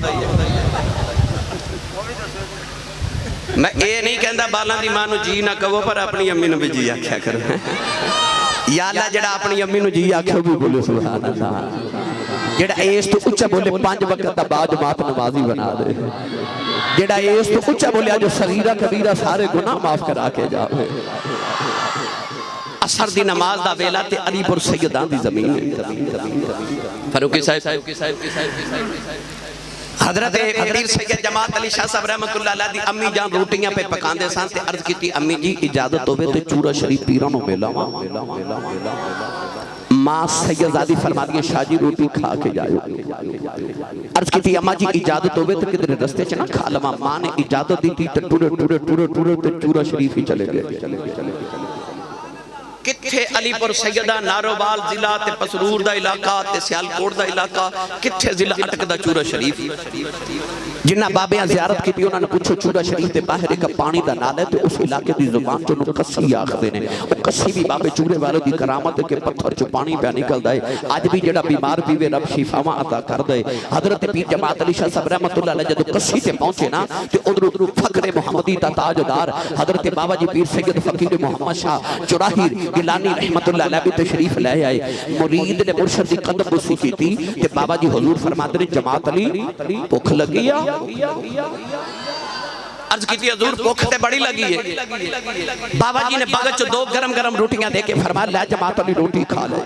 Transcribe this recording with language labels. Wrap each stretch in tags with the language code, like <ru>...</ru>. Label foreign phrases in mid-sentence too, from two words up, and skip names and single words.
<pa>میں یہ نہیں کہندا بالاں دی ماں نوں جی نہ کہو پر اپنی امی نوں بھی جی آکھیا کرو.</pa> <ar>یا اللہ</ar> <pa>جیہڑا اپنی امی نوں جی آکھے بھی بولے</pa> <ar>سبحان اللہ.</ar> <pa>جیہڑا اس توں اچا بولے 5 وقت دا باجماعت نمازی بنا دے. جیہڑا اس توں اچا بولے جو صغیرہ کبیرہ سارے گناہ معاف کرا کے جاوے. عصر دی نماز دا ویلا تے علی پور سیداں دی زمین ہے. فاروقی صاحب حضرت پیر سید جماعت علی شاہ صاحب</pa> <ar>رحمۃ اللہ علیہ</ar> <pa>دی امی جان روٹیاں پے پکاندے سن تے عرض کیتی امی جی اجازت ہووے تے چورہ شریف پیراں نوں ملاواں. ماں سیدادی فرماتی شاہ جی روٹی کھا کے جاؤ. عرض کی اماں جی اجازت ہووے تو کدھر رستے چ نہ کھا لواں. ماں نے اجازت دی تو ٹرے ٹرے ٹرے ٹرے تے چورہ شریف ہی چلے گئے. کتھے علی پور سیداں نارووال ضلع تے پسرور دا علاقہ تے سیالکوٹ دا علاقہ کتھے ضلع اٹکدا چورہ شریف.</pa> <ur>جنہاں بابیاں زیارت کی انہوں نے پوچھو چورہ شریف کے باہر ایک پانی کا نال ہے تو اس علاقے کی زبان چو کسی آکھتے ہیں. وہ کسی بھی بابے چوڑے والوں کی کرامت کے پتھر چو پانی پے نکلتا ہے.</ur> <pa>اج بھی جو بیمار پیوے رب شفاواں عطا کر دے.</pa> <ur>حضرت پیر جماعت علی شاہ صاحب</ur> <ar>رحمۃ اللہ علیہ</ar> <ur>جب کسی سے پہنچے نہ تو ادھر فخر محمدی کا تاجدار حضرت بابا جی پیر سید فقیر محمد شاہ چوراہی گیلانی</ur> <ar>رحمۃ اللہ علیہ</ar> <ur>بھی تشریف لے آئے.</ur> <pa>مرید نے مرشد کی قدم بوسی کی تھی تے بابا جی حضور فرماتے نے جماعت علی بھکھ لگی آ. عرض کی حضور بھکھ تے بڑی لگی ہے. بابا جی نے بگت چو 2 گرم گرم روٹیاں دے کے فرمایا لے جماعت علی روٹی کھا لے.</pa>